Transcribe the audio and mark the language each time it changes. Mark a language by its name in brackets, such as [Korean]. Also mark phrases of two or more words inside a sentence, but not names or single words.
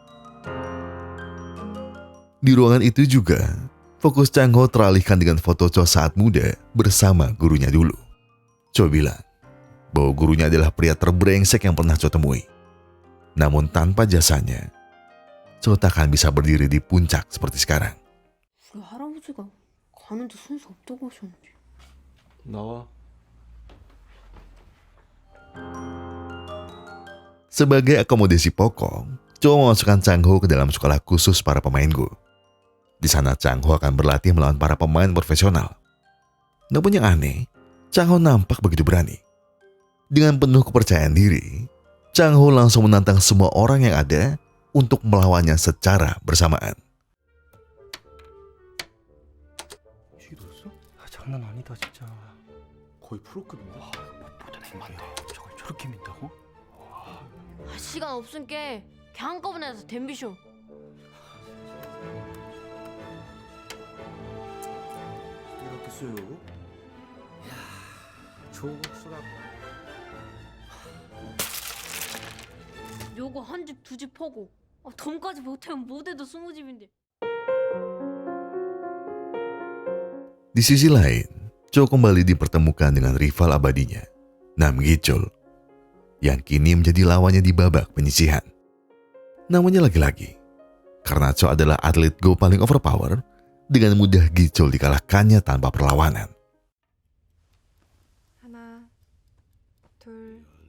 [Indonesian] Di ruangan itu juga, fokus Chang Ho teralihkan dengan foto Cho saat muda bersama gurunya dulu. Cho bilang bahwa gurunya adalah pria terbrengsek yang pernah Cho temui. Namun tanpa jasanya, Cho tak akan bisa berdiri di puncak seperti sekarang. [Korean] 우리 할아버지가 가는데 순서 없다고 하셨는데. 나와. [Indonesian] Sebagai akomodasi pokok, Cho memasukkan Chang Ho ke dalam sekolah khusus para pemain Go. Di sana Chang Ho akan berlatih melawan para pemain profesional. Namun yang aneh, Chang Ho nampak begitu berani. Dengan penuh kepercayaan diri, Chang Ho langsung menantang semua orang yang ada untuk melawannya secara bersamaan. [Korean] 시도했어? 장난 아니다 진짜. 거의 프로급인데. 보다 민다. 저걸 저렇게 민다고? 시간 없으니까 그냥 한꺼번에 해서 댐비쇼. 이렇게 써요? 야, 저거 써라. 요거 한 집 두 집 퍼고 덤까지 못하면 못해도 20집인데. [Indonesian] Di sisi lain, Cho kembali dipertemukan dengan rival abadinya, Nam Gi-chul, yang kini menjadi lawannya di babak penyisihan. Namanya lagi-lagi, karena Cho adalah atlet Go paling overpower, dengan mudah Gi-chul dikalahkannya tanpa perlawanan. [Korean] 하나, 둘.